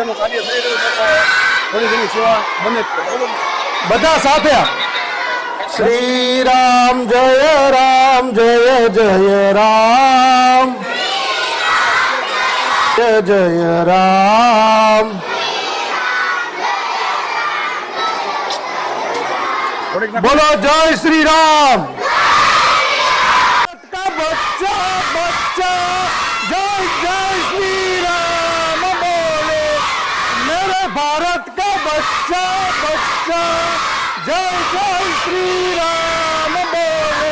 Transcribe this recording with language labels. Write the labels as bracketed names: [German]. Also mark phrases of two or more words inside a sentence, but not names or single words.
[Gujarati] બધા સાથે શ્રી રામ જય રામ જય જય રામ જય જય રામ. બોલો જય શ્રી રામ. [Hindi] का बच्चा बच्चा जय जय श्री राम बोले. मेरे भारत का बच्चा बच्चा जय जय श्री राम बोले.